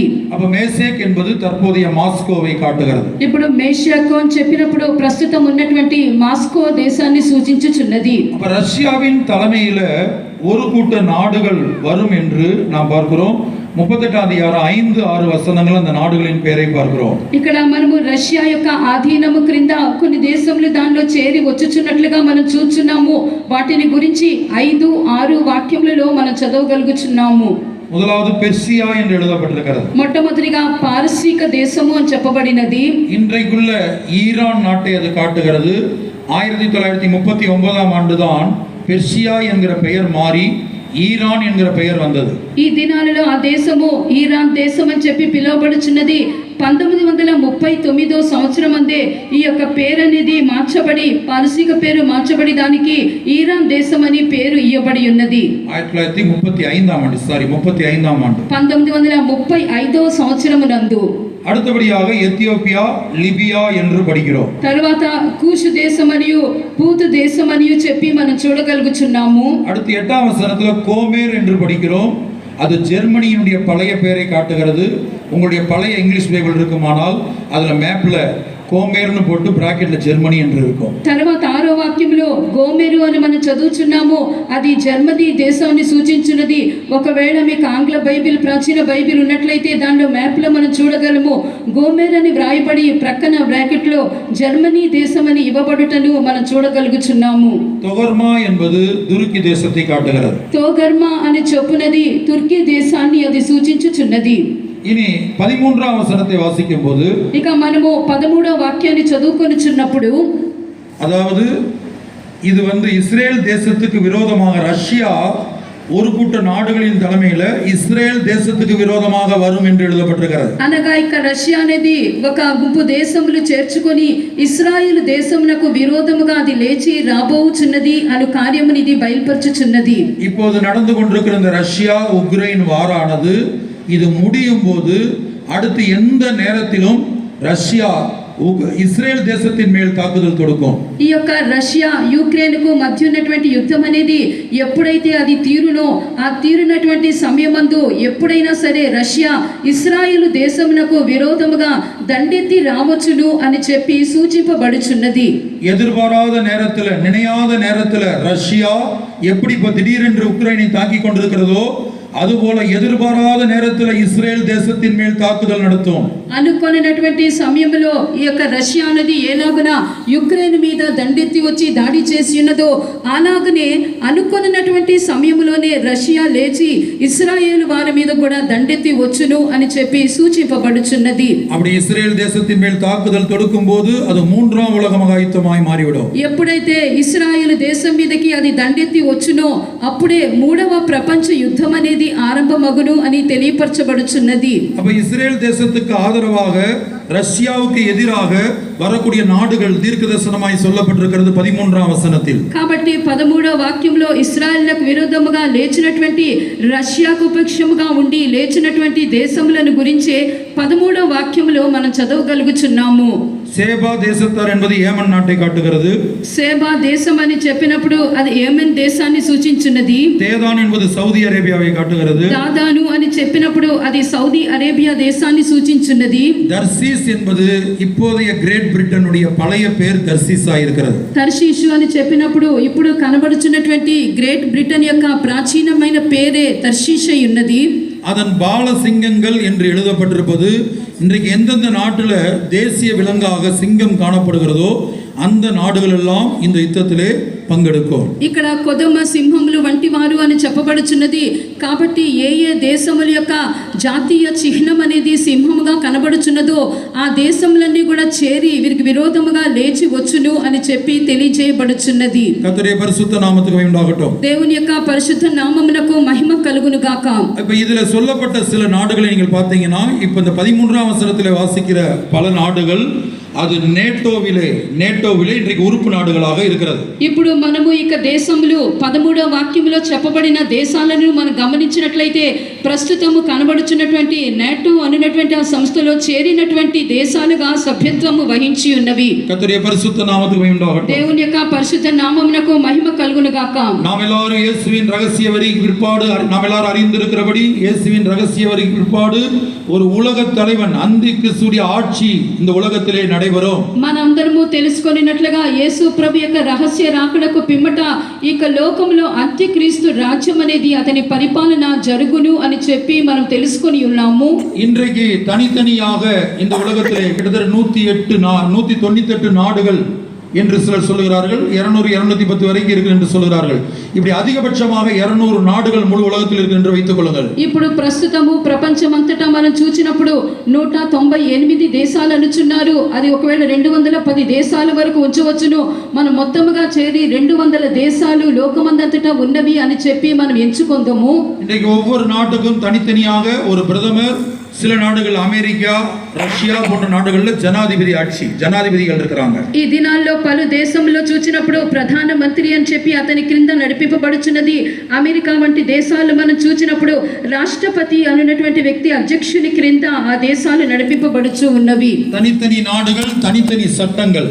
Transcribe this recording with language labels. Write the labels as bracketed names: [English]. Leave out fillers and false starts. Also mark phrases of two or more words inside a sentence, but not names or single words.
[Tamil] அப்ப மேசேக் என்பது தற்போதைய மாஸ்கோவை காட்டுகிறது. [Telugu] ఇప్పుడు మేషాకు అని చెప్పినప్పుడు ప్రస్తుతం ఉన్నటువంటి మాస్కో దేశాన్ని సూచించుచున్నది. [Tamil] அப்ப ரஷ்யாவின் தலைமையில ஒரு கூட்ட நாடுகள் வரும் என்று நாம் பார்க்கிறோம். 38 அதிகாரம் 5-6 வசனங்கள் அந்த நாடுகளின் பெயரை பார்க்கிறோம். [Telugu] ఇక్కడ మనము రష్యా యొక్క ఆధీనము క్రింద కొన్ని దేశములు దానిలో చేరి వచ్చుచున్నట్లుగా మనం చూస్తున్నాము. వాటిని గురించి 5-6 వాక్యములలో మనం చదవగలుగుచున్నాము. [Tamil] முதலாவது பெர்சியா என்று எழுதப்பட்டிருக்கிறது. [Telugu] మొట్టమొదటిగా పారసీక దేశము అని చెప్పబడినది. [Tamil] இன்றைக்குள்ள ஈரான் நாட்டை அது காட்டுகிறது. 1939 ஆண்டுதான் பெர்சியா என்கிற பெயர் மாறி ஈரான் என்கிற பெயர் வந்தது. [Telugu] ఈ దినాలలో ఆ దేశము ఈరాన్ దేశం అని చెప్పి పిలువబడుచున్నది. 1939 సంవత్సరం అందే ఈ యొక్క పేరు అనేది మార్చబడి, పారసీక పేరు మార్చబడి దానికి ఈరాన్ దేశం అని పేరు ఇవ్వబడి ఉన్నది. [Tamil] 1935 ஆண்டு [Telugu] 1935 సంవత్సరము నందు. [Tamil] அடுத்தபடியாக எத்தியோப்பியா, லிபியா என்று படிக்கிறோம். [Telugu] తర్వాత కూషు దేశం మరియు పూతు దేశం అని చెప్పి మనం చూడగలుగుచున్నాము. [Tamil] அடுத்து 8ஆம் வசனத்துல கோமேர் என்று படிக்கிறோம். அது ஜெர்மனியினுடைய பழைய பெயரை காட்டுகிறது. உங்களுடைய பழைய [English] English Bible [Tamil] இருக்குமானால் அதுல மேப்ல கோமேருனு போட்டு பிராக்கெட்ல ஜர்மனி என்று இருக்கும். [Telugu] తర్వాత 6వ వాక్యంలో గోమెరు అని మనం చదువుచున్నాము. అది జర్మనీ దేశాన్ని సూచించున్నది. ఒకవేళ మీకు ఆంగ్ల బైబిల్, ప్రాచీన బైబిల్ ఉన్నట్లయితే దానిలో మ్యాప్లో మనం చూడగలము. గోమెర్ అని వ్రాయబడి ప్రక్కన బ్రాకెట్లో జర్మనీ దేశం అని ఇవ్వబడుటను మనం చూడగలుగుచున్నాము. [Tamil] తొగర్మా என்பது துருக்கி தேசத்தை காட்டுகிறது. [Telugu] తోగర్మా అని చెప్పునది తుర్కీ దేశాన్ని అది సూచించుచున్నది. [Tamil] இனி 13ஆம் வசனத்தை வாசிக்கும் போது [Telugu] ఇక మనము 13వ వాక్యాన్ని చదువుకొనుచున్నప్పుడు, [Tamil] அதாவது இது இஸ்ரேல் தேசத்துக்கு விரோதமாக ரஷ்யா ஒரு கூட்ட நாடுகளின் தலைமையில இஸ்ரேல் தேசத்துக்கு விரோதமாக வரும் என்று எழுதப்பட்டிருக்கிறது. [Telugu] అనగా ఇక రష్యా అనేది ఒక గుంపు దేశములు చేర్చుకొని ఇశ్రాయేలు దేశమునకు విరోధముగా అది లేచి రాబోచున్నది అను కార్యముని ఇది బయలుపరచుచున్నది. [Tamil] இப்போது நடந்து கொண்டிருக்கிற இந்த ரஷ்யா உக்ரைன் வாரானது இது முடியும் போது அடுத்து எந்த நேரத்திலும் ரஷ்யா இஸ்ரேல் தேசத்தின் மேல் தாக்குதல் தொடுக்கும். [Telugu] ఈ యొక్క రష్యా యుక్రెయిన్కు మధ్య ఉన్నటువంటి యుద్ధం అనేది ఎప్పుడైతే అది తీరునో ఆ తీరునటువంటి సమయమందు ఎప్పుడైనా సరే రష్యా ఇశ్రాయేలు దేశమునకు విరోధముగా దండెత్తి రావచ్చును అని చెప్పి సూచింపబడుచున్నది. [Tamil] எதிர்பாராத நேரத்தில், நினையாத நேரத்தில் ரஷ்யா எப்படி இப்போ திடீரென்று உக்ரைனை தாக்கி கொண்டிருக்கிறதோ அதுபோல எதிர்பாராத நேரத்தில் இஸ்ரேல் தேசத்தின் மேல் தாக்குதல் நடத்தும். [Telugu] అనుకొనినటువంటి సమయంలో ఈ యొక్క రష్యా అనేది ఏలాగున యుక్రెయిన్ మీద దండెత్తి వచ్చి దాడి చేసి ఉన్నదో అలాగనే అనుకొనినటువంటి సమయంలోనే రష్యా లేచి ఇశ్రాయేలు వారి మీద కూడా దండెత్తి వచ్చును అని చెప్పి సూచింపబడుచున్నది. [Tamil] அப்படி இஸ்ரேல் தேசத்தின் மேல் தாக்குதல் தொடுக்கும் போது அது மூன்றாம் உலக மகாயுத்தமாய் மாறிவிடும். [Telugu] ఎప్పుడైతే ఇశ్రాయేలు దేశం మీదకి అది దండెత్తి వచ్చునో అప్పుడే మూడవ ప్రపంచ యుద్ధం అనేది ఆరంభమగును అని తెలియపరచబడుచున్నది. [Tamil] அப்ப இஸ்ரேல் தேசத்துக்கு ஆதரவாக ரஷ்யாவுக்கு எதிராக வரக்கூடிய நாடுகள் தீர்க்கதரிசனமாய் சொல்லப்பட்டிருக்கிறது 13ஆம் வசனத்தில். [Telugu] కాబట్టి 13వ వాక్యంలో ఇశ్రాయేలుకు విరోధముగా లేచినటువంటి రష్యాకు పక్షముగా ఉండి లేచినటువంటి దేశములను గురించి 13వ వాక్యంలో మనం చదవగలుగుచున్నాము. [Tamil] சேபா தேசத்தார் என்பது ஏமன் நாட்டை காட்டுகிறது. [Telugu] సేబా దేశం అని చెప్పినప్పుడు అది యెమెన్ దేశాన్ని సూచించున్నది. [Tamil] தேதான் என்பது சவுதி அரேபியாவை காட்டுகிறது. [Telugu] దాదాను అని చెప్పినప్పుడు అది సౌదీ అరేబియా దేశాన్ని సూచించున్నది. [Tamil] தர்சீஸ் என்பது இப்போதைய கிரேட் பிரிட்டனுடைய பழைய பேர் தர்சீஸா இருக்கிறது. [Telugu] తర్షీషు అని చెప్పినప్పుడు ఇప్పుడు కనబడుచున్నటువంటి గ్రేట్ బ్రిటన్ యొక్క ప్రాచీనమైన పేరే తర్షీష్ అయి ఉన్నది. [Tamil] அதன் பாலசிங்கங்கள் என்று எழுதப்பட்டிருப்பது இன்றைக்கு எந்தெந்த நாட்டில் தேசிய விலங்காக சிங்கம் காணப்படுகிறதோ அந்த நாடுகள் எல்லாம் இந்த யுத்தத்திலே பங்கெடுக்கும். [Telugu] ఇక్కడ కొదమ సింహములు వంటి వారు అని చెప్పబడుచున్నది. కాబట్టి ఏ ఏ దేశముల యొక్క జాతీయ చిహ్నం అనేది సింహముగా కనబడుచున్నదో ఆ దేశములన్నీ కూడా చేరి వీరికి విరోధముగా లేచి వచ్చును అని చెప్పి తెలియజేయబడుచున్నది. [Tamil] கர்த்தருடைய பரிசுத்த நாமத்துக்கு மகிமை உண்டாகட்டும். [Telugu] దేవుని యొక్క పరిశుద్ధ నామమునకు మహిమ కలుగును గాక. [Tamil] இப்ப இதுல சொல்லப்பட்ட சில நாடுகளை நீங்கள் பார்த்தீங்கன்னா இப்ப இந்த 13ஆம் வசனத்திலே வாசிக்கிற பல நாடுகள் அது நேட்டோவிலே இன்றைக்கு உறுப்பு நாடுகளாக இருக்கிறது. [Telugu] ఇప్పుడు మనము ఇక దేశములు 13వ వాక్యములో చెప్పబడిన దేశాలను మనం గమనించినట్లయితే ప్రస్తుతము కనబడుచున్నటువంటి నేటో అనునటువంటి ఆ సంస్థలో చేరినటువంటి దేశాలుగా సభ్యత్వము వహించి ఉన్నవి. [Tamil] கர்த்தருடைய பரிசுத்த நாமத்துக்கு மகிமை உண்டாகட்டும். [Telugu] దేవుని యొక్క పరిశుద్ధ నామమునకు మహిమ కలుగును గాక. [Tamil] நாம் எல்லாரும் இயேசுவின் ரகசிய வரிக்கு பிற்பாடு நாம் எல்லாரும் அறிந்திருக்கிறபடி இயேசுவின் ரகசிய வரிக்கு பிற்பாடு ஒரு உலக தலைவன் அந்தி கிறிஸ்துவின் ஆட்சி இந்த உலகத்திலே நடைபெறும். [Telugu] మనందరము తెలుసుకొనినట్లుగా యేసు ప్రభు యొక్క రహస్య రాకడకు పిమ్మట ఇక లోకంలో అంత్యక్రీస్తు రాజ్యం అనేది అతని పరిపాలన జరుగును అని చెప్పి మనం తెలుసుకొని ఉన్నాము. [Tamil] இன்றைக்கு தனித்தனியாக இந்த உலகத்திலே கிட்டத்தட்ட 198 நாடுகள் என்று சிலர் சொல்லுகிறார்கள். 200 210 வரைக்கும் இருக்கு என்று சொல்லுகிறார்கள். இப்படி அதிகபட்சமாக 200 நாடுகள் முழு உலகத்தில் இருக்கு என்று வைத்துக் கொள்ளுங்கள். [Telugu] ఇప్పుడు ప్రస్తుతము ప్రపంచమంతటా మనం చూచినప్పుడు 198 దేశాలు అనుచున్నారు. అది ఒకవేళ 210 దేశాల వరకు ఉంచవచ్చును. మనం మొత్తముగా చేరి 200 దేశాలు లోకమంతటా ఉన్నవి అని చెప్పి మనం ఎంచుకుందాము. [Tamil] இன்றைக்கு ஒவ்வொரு நாட்டுக்கும் தனித்தனியாக ஒரு பிரதமர், சில நாடுகள் அமெரிக்கா, ரஷ்யா போன்ற நாடுகளில் ஜனாதிபதிகள் இருக்கிறாங்க. [Telugu] ఈ దినాల్లో పలు దేశంలో చూచినప్పుడు ప్రధాన మంత్రి అని చెప్పి అతని క్రింద నడిపింపబడుచున్నది. అమెరికా వంటి దేశాలు మనం చూచినప్పుడు రాష్ట్రపతి అనున్నటువంటి వ్యక్తి అధ్యక్షుని క్రింద ఆ దేశాలు నడిపింపబడుచు ఉన్నవి. [Tamil] தனித்தனி நாடுகள், தனித்தனி சட்டங்கள்.